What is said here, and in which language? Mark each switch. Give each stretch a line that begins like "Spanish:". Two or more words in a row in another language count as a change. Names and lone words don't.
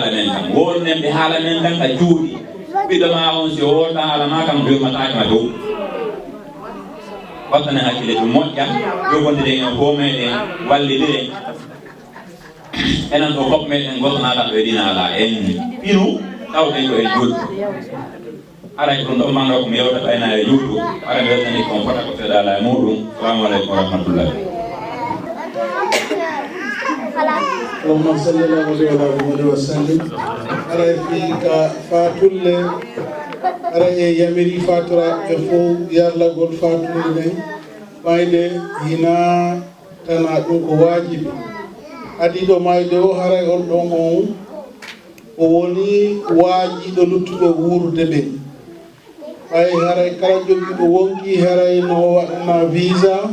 Fula: men tan wolnen ɓe haala men tan a cuuɗi ɓiɗɗo ma on si o wolta haala ma kam jomatake ma dow wattane hakkille ɗum moƴƴa jogondiren en fof meɗen wallidiren enen ɗo fof meɗen gotonaɗaɓe ɗina ala en pinu tawɗen ko e juuɗe aray ɗum ɗon manɗo komi yewta ɓayna e juuɗu ara mi weltani kon fota ko seeɗa ala e muɗum
Arabic: السلام عليكم ورحمة الله اللهم صل على محمد وسلم
Fula: aray fi ka fatulle aray yamiri fatura e fo yarlagol fatulle nden mayde hina tana ɗum ko wajibi adiɗo mayde o haray on ɗon on o woni waajiɗo luttuɓe wuurde ɓen ɓay haray kala jogiiɗo wonki haray no waɗana visa